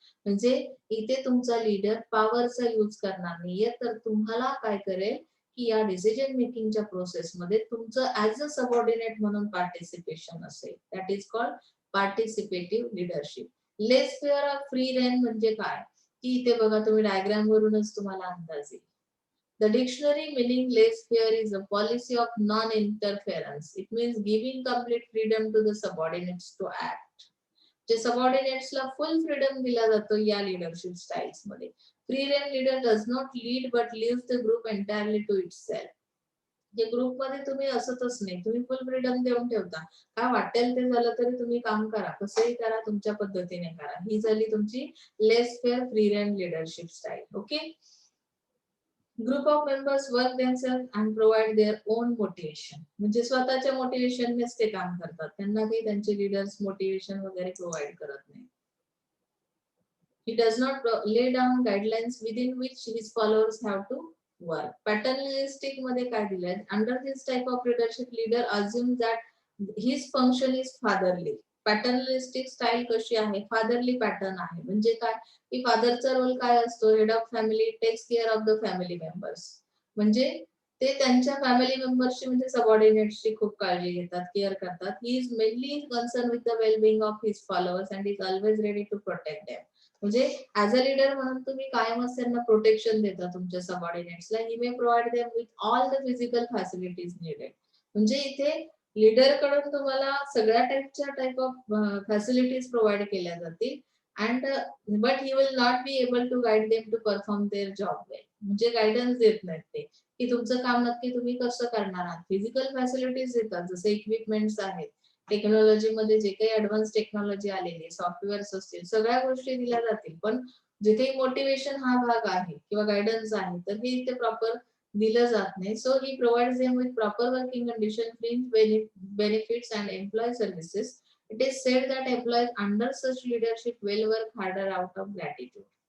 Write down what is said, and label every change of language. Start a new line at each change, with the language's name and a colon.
Marathi: म्हणजे इथे तुमचा लीडर पॉवरचा यूज करणार नाहीये, तर तुम्हाला काय करेल की या डिसिजन मेकिंगच्या प्रोसेसमध्ये तुमचं ऍज अ सबऑर्डिनेट म्हणून पार्टिसिपेशन असेल.
English: That is called participative leadership.
Marathi: Less fair of free rein म्हणजे काय, की इथे बघा तुम्ही डायग्राम वरूनच तुम्हाला अंदाज येईल.
English: The dictionary meaning laissez-faire is a policy of non-interference. It means giving complete freedom to the subordinates to act.
Marathi: जे सबऑर्डिनेट्सला फुल फ्रीडम दिला जातो या लीडरशिप स्टाईल्स मध्ये.
English: Free rein leader does not lead but leaves the group entirely to itself.
Marathi: जे group मध्ये तुम्ही असतच नाही, तुम्ही फुल फ्रीडम देऊन ठेवता, काय वाटेल ते झालं तरी तुम्ही काम करा, कसंही करा, तुमच्या पद्धतीने करा. ही झाली तुमची लेस fair free rein leadership style. Okay.
English: Group of members work themselves and provide their own motivation.
Marathi: म्हणजे स्वतःच्या मोटिवेशननेच ते काम करतात, त्यांना काही त्यांचे लीडर्स मोटिवेशन वगैरे प्रोव्हाइड करत नाही.
English: He does not lay down guidelines within which his followers have to work. Paternalistic
Marathi: मध्ये काय दिलंय,
English: under this type of leadership leader assumes that his function is fatherly.
Marathi: पॅटर्नलिस्टिक style कशी आहे, फादरली पॅटर्न आहे. म्हणजे काय, की फादरचा रोल काय असतो,
English: Head of family, takes care of the family members.
Marathi: म्हणजे ते त्यांच्या फॅमिली मेंबर्सची म्हणजे सबऑर्डिनेट्सची खूप काळजी घेतात, केअर करतात.
English: He is mainly concern with the wellbeing of his followers and is always ready to protect them.
Marathi: म्हणजे ऍज अ लीडर म्हणून तुम्ही कायमच त्यांना प्रोटेक्शन देता तुमच्या सबऑर्डिनेट्सला.
English: He may provide them with all the physical facilities needed.
Marathi: म्हणजे इथे लीडर कडून तुम्हाला सगळ्या टाइप ऑफ फॅसिलिटीज प्रोव्हाइड केल्या जातील,
English: And but he will not be able to guide them to perform their job well.
Marathi: म्हणजे गायडन्स देत नाहीत ते, की तुमचं काम नक्की तुम्ही कसं करणार आहात. फिजिकल फॅसिलिटीज देतात, जसे इक्विपमेंट्स आहेत, टेक्नॉलॉजी मध्ये जे काही ऍडव्हान्स टेक्नॉलॉजी आलेली, सॉफ्टवेअर्स असतील, सगळ्या गोष्टी दिल्या जातील. पण जे काही मोटिवेशन हा भाग आहे किंवा गायडन्स आहे, तर हे इथे प्रॉपर दिलं जात नाही.
English: So he provides them with proper working condition, fringe benefits and employee services. It is said that employees under such leadership will work harder out of gratitude.